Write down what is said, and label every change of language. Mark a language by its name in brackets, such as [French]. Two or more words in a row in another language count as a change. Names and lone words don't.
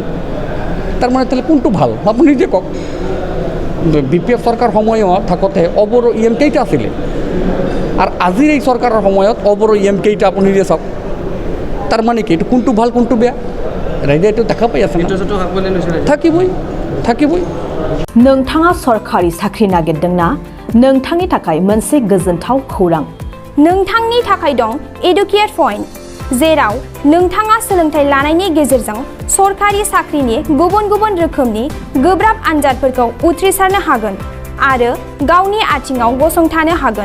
[Assamese] তাৰমানে তাহলে কোনটো ভাল আপুনি নিজে কওক। BPF চৰকাৰ সময়ত থাকোঁতে অবৰো EM কেইটা আছিলে, আৰু আজিৰ এই চৰকাৰৰ সময়ত অবৰো EM কেইটা আপুনি নিজে চাওক। তাৰমানে কি, এইটো কোনটো ভাল কোনটো বেয়া ৰাইজে এইটো দেখা পাই আছে। থাকিবই। [Bodo] नोंथाङा सरखारि साख्रि नागिरदोंना? नोंथांनि थाखाय मोनसे गोजोनथाव खौरां। नोंथांनि थाखाय दं एडुकेट पइन्ट, जेराव नोंथाङा सोलोंथाइ लानायनि गेजेरजों सरखारि साख्रिनि गुबुन गुबुन रोखोमनि गोब्राब आनजादफोरखौ उथ्रिसारनो हागोन आरो गावनि आथिङाव गसंथानो हागोन।